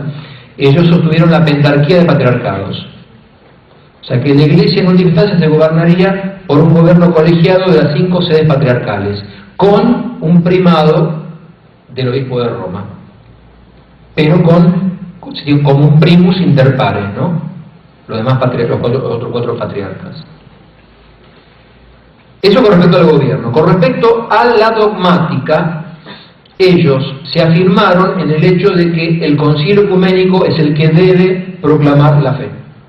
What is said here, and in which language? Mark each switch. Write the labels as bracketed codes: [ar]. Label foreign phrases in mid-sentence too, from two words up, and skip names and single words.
[es] Ellos sostuvieron la pentarquía de patriarcados. O sea que la Iglesia en última instancia se gobernaría por un gobierno colegiado de las 5 sedes patriarcales, con un primado del obispo de Roma, pero como un [la] primus inter pares, [es] ¿no? Los demás los otros 4 patriarcas. Eso con respecto al gobierno. Con respecto a la dogmática, ellos se afirmaron en el hecho de que el concilio ecuménico es el que debe proclamar la fe.